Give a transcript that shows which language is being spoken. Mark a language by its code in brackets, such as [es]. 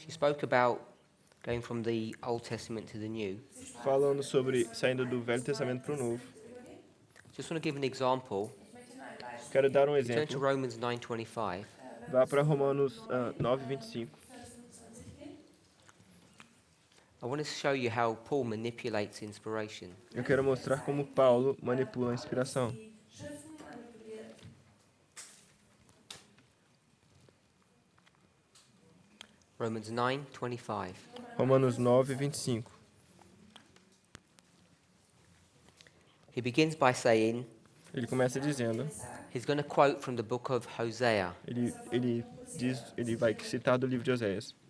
[en] she spoke about going from the Old Testament to the New. [pt] falando sobre saindo do Velho Testamento para o Novo. [en] Just want to give an example. [pt] Quero dar um [en] Turn to [pt] exemplo. [en] Romans 9:25. [pt] Vá para Romanos 9:25. [en] I want to show you how Paul manipulates inspiration. [pt] Eu quero mostrar como Paulo manipula a inspiração. [en] Romans 9:25. [pt] Romanos 9, 25. [en] He begins by saying, [pt] Ele começa dizendo, [en] he's going to quote from the book of Hosea. [pt] ele vai citar do livro de Oséias.